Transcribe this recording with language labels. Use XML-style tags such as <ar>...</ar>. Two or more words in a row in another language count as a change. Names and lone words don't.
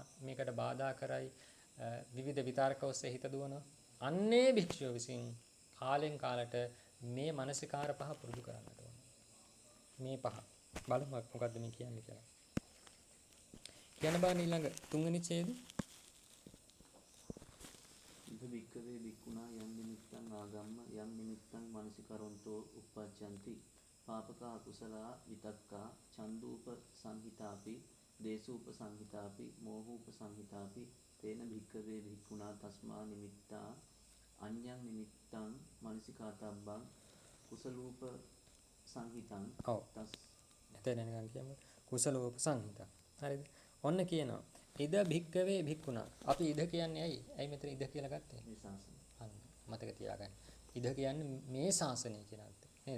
<si>මේකට බාධා කරයි. විවිධ විතර්ක ඔස්සේ හිත දුවනවා. අන්නේ භික්ෂුව විසින් කාලෙන් කාලට මේ මානසිකාර පහ පුරුදු කරන්නට ඕනේ. මේ පහ. බලමු මොකද්ද මේ කියන්නේ කියලා. කියන බාන ඊළඟ තුන්වෙනි ඡේදය.</si> <pi>ඉද වික්කවේ වික්ුණා යම් නිමිත්තං ආගම්ම යම් නිමිත්තං මනසිකරොන්තෝ උප්පජ්ජಂತಿ පාපක අකුසලා විතක්කා චන්දූප සංහිතාපි දේසූප සංහිතාපි මෝහූප සංහිතාපි තේන වික්කවේ වික්ුණා තස්මා නිමිත්තා අඤ්ඤං නිමිත්තං මනසිකාතබ්බං කුසලූප සංහිතං තස්</pi> <si>එතන නිකන් කියමු</si> <pi>කුසලූප සංහිතා.</pi> <si>හරිද? ඔන්න කියනවා</si> <pi>ඉද භික්කවේ භික්ුණා.</pi> <si>අපි ඉද කියන්නේ ඇයි මෙතන ඉද කියලා ගත්තේ? මේ ශාසනය. අන්න මතක තියාගන්න. ඉද කියන්නේ මේ ශාසනය කියන අර්ථය. නේද?</si>